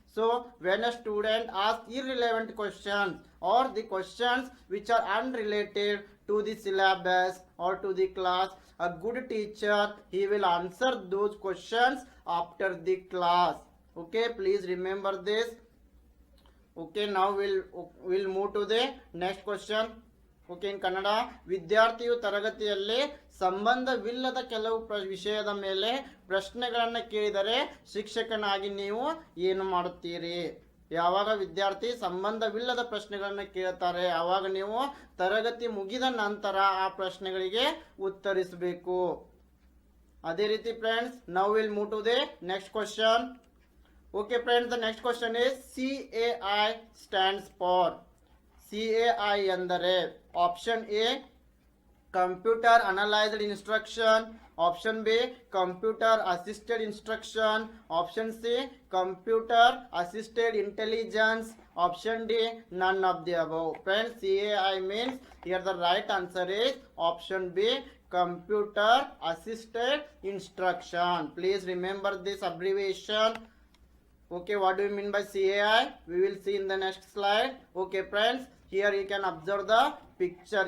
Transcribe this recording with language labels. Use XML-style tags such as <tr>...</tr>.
<en>So when a student asks irrelevant questions or the questions which are unrelated to the syllabus or to the class, a good teacher, he will answer those questions after the class. Okay, please remember this. Okay, now we'll move to the next question. Okay in Kannada.</en> <kn>ವಿದ್ಯಾರ್ಥಿಯು ತರಗತಿಯಲ್ಲಿ ಸಂಬಂಧವಿಲ್ಲದ ಕೆಲವು ವಿಷಯದ ಮೇಲೆ ಪ್ರಶ್ನೆಗಳನ್ನು ಕೇಳಿದರೆ ಶಿಕ್ಷಕನಾಗಿ ನೀವು ಏನು ಮಾಡುತ್ತೀರಿ? ಯಾವಾಗ ವಿದ್ಯಾರ್ಥಿ ಸಂಬಂಧವಿಲ್ಲದ ಪ್ರಶ್ನೆಗಳನ್ನು ಕೇಳ್ತಾರೆ ಆವಾಗ ನೀವು ತರಗತಿ ಮುಗಿದ ನಂತರ ಆ ಪ್ರಶ್ನೆಗಳಿಗೆ ಉತ್ತರಿಸಬೇಕು. ಅದೇ ರೀತಿ</kn> <en>Friends, now will move to the next question. Okay friends, the next question is CAI stands for. CAI ಅಂದರೆ option A computer analysed instruction, option B computer assisted instruction, option C computer assisted intelligence, option D none of the above. Friends, CAI means here the right answer is option B, computer assisted instruction. Please remember this abbreviation. Okay, what do you mean by CAI? We will see in the next slide. Okay friends, here you can observe the picture.</en>